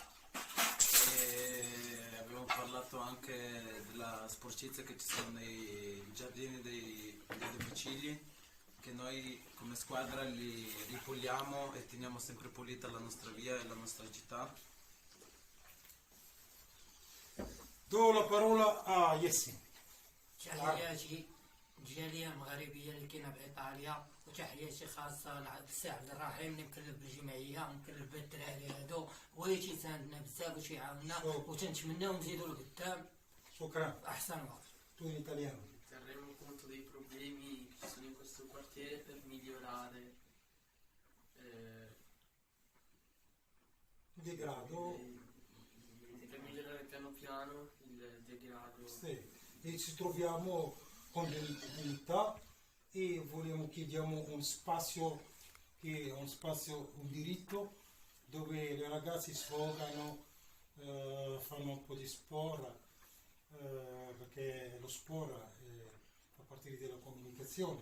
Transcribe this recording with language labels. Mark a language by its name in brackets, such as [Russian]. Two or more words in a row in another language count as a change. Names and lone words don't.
[Italian] E abbiamo parlato anche della sporcizia che ci sono nei giardini dei domicili, che noi come squadra li ripuliamo e teniamo sempre pulita la nostra via e la nostra città. Do la parola a Yassin. [Arabic] تحياتي الجالية المغربية اللي كاينة بإيطاليا، وتحياتي خاصة للسي عبد الرحيم اللي مكلف بالجمعية ومكلف بالدراري هادو، وهي تيساندنا بزاف وتيعاوننا وتنتمناو نزيدو لقدام. شكرا. أحسن وقت. [Italian] Tu in italiano. Terremo conto dei problemi che ci sono in questo quartiere per migliorare il degrado. Per migliorare piano piano il degrado. Sì. E ci troviamo con dignità e chiediamo un spazio, un diritto dove le ragazze sfogano, fanno un po' di sport, perché lo sport fa parte della comunicazione.